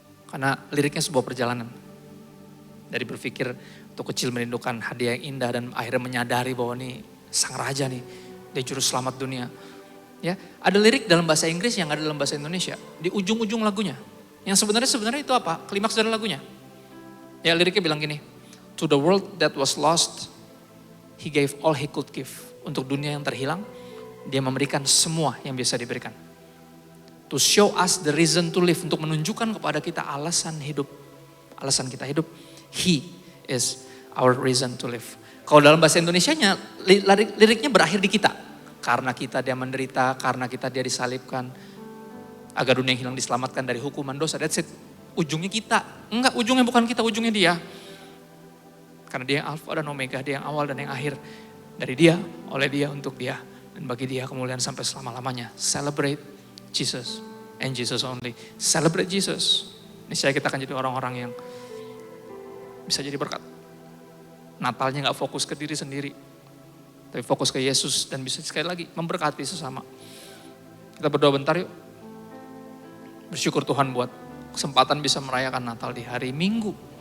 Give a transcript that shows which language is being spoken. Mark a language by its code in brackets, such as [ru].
[id] Karena liriknya sebuah perjalanan. Dari berpikir untuk kecil merindukan hadiah yang indah dan akhirnya menyadari bahwa ini sang raja nih, dia juru selamat dunia. Ya, ada lirik dalam bahasa Inggris yang ada dalam bahasa Indonesia di ujung-ujung lagunya. Yang sebenarnya itu apa? Klimaks dari lagunya. Ya liriknya bilang gini, [en] to the world that was lost, he gave all he could give. [id] Untuk dunia yang terhilang, dia memberikan semua yang bisa diberikan. [en] To show us the reason to live, [id] untuk menunjukkan kepada kita alasan kita hidup. [en] He is our reason to live. [id] Kalau dalam bahasa Indonesianya, liriknya berakhir di kita. Karena kita dia menderita, karena kita dia disalibkan, agar dunia yang hilang diselamatkan dari hukuman dosa. [en] That's it. [id] Ujungnya kita. Enggak, ujungnya bukan kita, ujungnya dia. Karena dia yang alfa dan omega, dia yang awal dan yang akhir. Dari dia, oleh dia, untuk dia. Dan bagi dia kemuliaan sampai selama-lamanya. [en] Celebrate Jesus and Jesus only. Celebrate Jesus. [id] Niscaya kita akan jadi orang-orang yang bisa jadi berkat. Natalnya gak fokus ke diri sendiri. Tapi fokus ke Yesus dan bisa sekali lagi memberkati sesama. Kita berdoa bentar yuk. Bersyukur Tuhan buat kesempatan bisa merayakan Natal di hari Minggu.